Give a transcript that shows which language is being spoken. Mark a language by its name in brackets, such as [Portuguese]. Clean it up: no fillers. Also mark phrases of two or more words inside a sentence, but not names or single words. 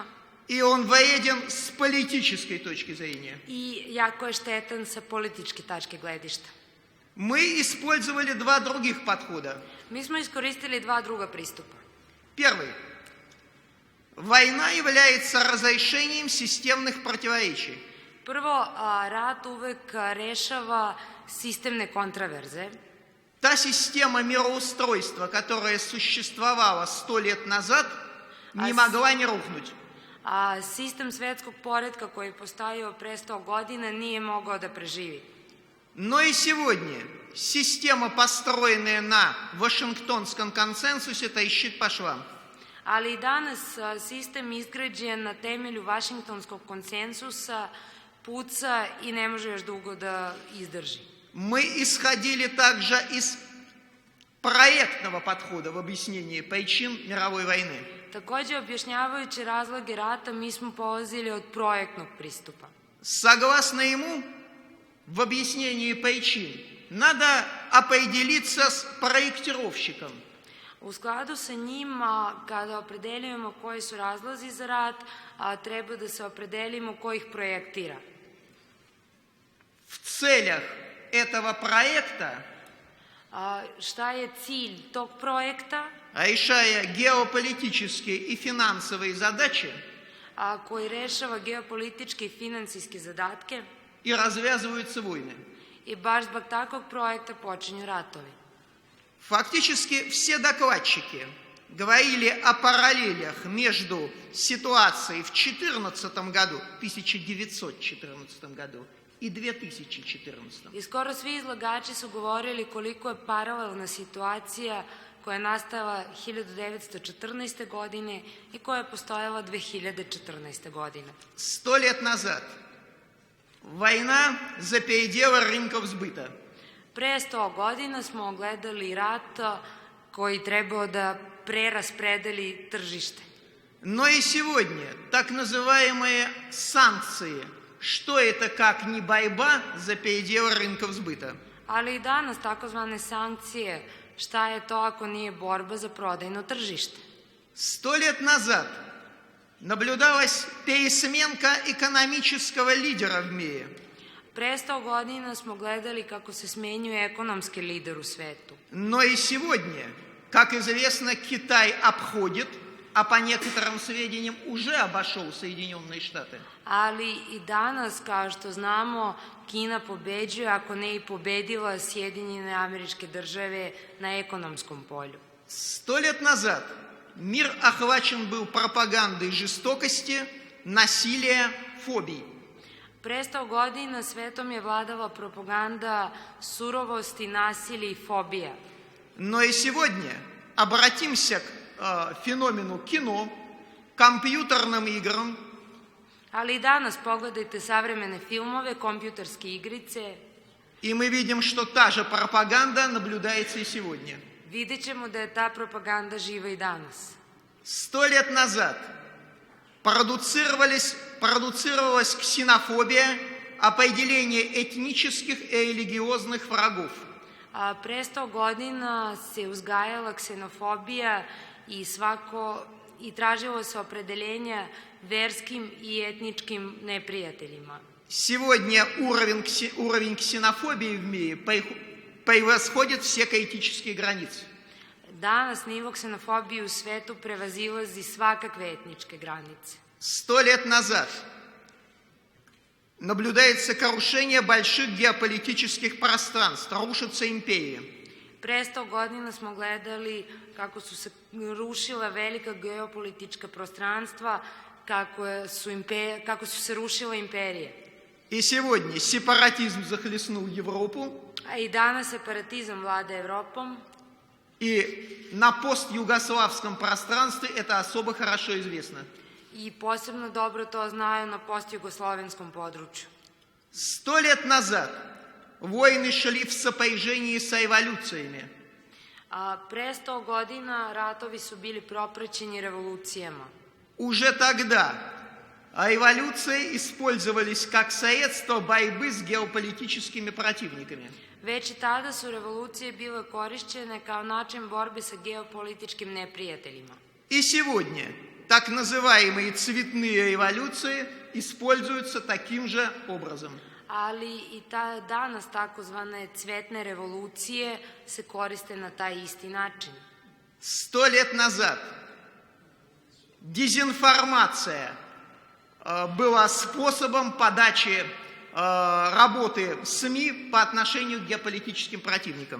[Russian] и он вреден с политической точки зрения. [Serbian] i jako je štetan sa političke tačke gledišta. [Russian] Мы использовали два других подхода. [Serbian] Mi smo iskoristili dva druga pristupa. [Russian] Первый. Война является разрешением системных противоречий. [Serbian] Prvo, rat uvek rešava sistemne kontraverze. [Russian] Та система мироустройства, которая существовала 100 лет назад, не могла не рухнуть. [Serbian] A sistem svetskog poretka koji je postojao pre 100 godina nije mogao da preživi. [Russian] Но и сегодня система, построенная на Вашингтонском консенсусе, трещит по швам. [Serbian] Ali i danas sistem izgrađen na temelju Vašingtonskog konsensusa puca i ne može još dugo da izdrži. [Russian] Мы исходили также из проектного подхода в объяснении причин мировой войны. [Serbian] Takođe, objašnjavajući razloge rata, mi smo polazili od projektnog pristupa. [Russian] Согласно ему, в объяснении причин надо определиться с проектировщиком. [Serbian] U skladu sa njim, kada opredeljujemo koji su razlozi za rat, treba da se opredelimo ko ih projektira. [Russian] В целях этого проекта, [Serbian] Šta je cilj tog projekta? [Russian] решая геополитические и финансовые задачи, [Serbian] Koji rešava geopolitičke i finansijske zadatke, [Russian] и развязываются войны. [Serbian] i baš zbog takvog projekta počinju ratovi. [Russian] Фактически все докладчики говорили о параллелях между ситуацией в 1914 году и 2014. [Serbian] I skoro svi izlagači su govorili koliko je paralelna situacija koja je nastala 1914. godine i koja je postojala 2014. godine. [Russian] 100 лет назад война за пределы рынков сбыта. [Serbian] Pre 100 godina smo gledali rat koji trebao da preraspredeli tržište. [Russian] Но и сегодня так называемые санкции, что это как не борьба за пределы рынков сбыта. [Serbian] Ali i danas takozvane sankcije, šta je to ako nije borba za prodajno tržište? [Russian] 100 лет назад наблюдалась пересменка экономического лидера в мире. [Serbian] Pre 100 godina smo gledali kako se smenjuje ekonomski lider u svetu. [Russian] Но и сегодня, как известно, Китай обходит, а по некоторым сведениям уже обошел Соединенные Штаты. [Serbian] Ali i danas, kao što znamo, Kina pobeđuje, ako ne i pobedila Sjedinjene Američke Države na ekonomskom polju. [Russian] 100 лет назад мир охвачен был пропагандой жестокости, насилия, фобий. [Serbian] Pre 100 godina svetom je vladala propaganda surovosti, nasilja i fobija. [Russian] Но и сегодня обратимся к феномену кино, компьютерным играм, [Serbian] Ali i danas pogledajte savremene filmove, kompjuterske igrice, [Russian] и мы видим, что та же пропаганда наблюдается и сегодня. [Serbian] vidjet ćemo da je ta propaganda živa i danas. [Russian] 100 лет назад продуцировалась ксенофобия, определение этнических и религиозных врагов. [Serbian] Pre 100 godina se uzgajala ksenofobija i tražilo se opredeljenja verskim i etničkim neprijateljima. [Russian] Сегодня уровень ксенофобии в мире превосходит все критические границы. [Serbian] Danas nivo ksenofobije u svetu prevazilazi svakakve etničke granice. [Russian] 100 лет назад наблюдается крушение больших геополитических пространств, рушатся империи. [Serbian] Pre 100 godina smo gledali kako su se rušila velika geopolitička prostranstva, kako su se rušile imperije. [Russian] И сегодня сепаратизм захлестнул Европу, [Serbian] A i danas separatizam vlada Evropom, [Russian] и на постюгославском пространстве это особо хорошо известно. [Serbian] i posebno dobro to znaju na postjugoslovenskom području. [Russian] 100 лет назад войны шли в сопряжении с революциями. [Serbian] Pre 100 godina ratovi su bili propraćeni revolucijama. [Russian] Уже тогда революции использовались как средство борьбы с геополитическими противниками. [Serbian] Već i tada su revolucije bile korišćene kao način borbe sa geopolitičkim neprijateljima. [Russian] И сегодня так называемые цветные революции используются таким же образом. [Serbian] Ali i danas takozvane cvetne revolucije se koriste na taj isti način. [Russian] 100 лет назад дезинформация была способом подачи работы СМИ по отношению к геополитическим противникам.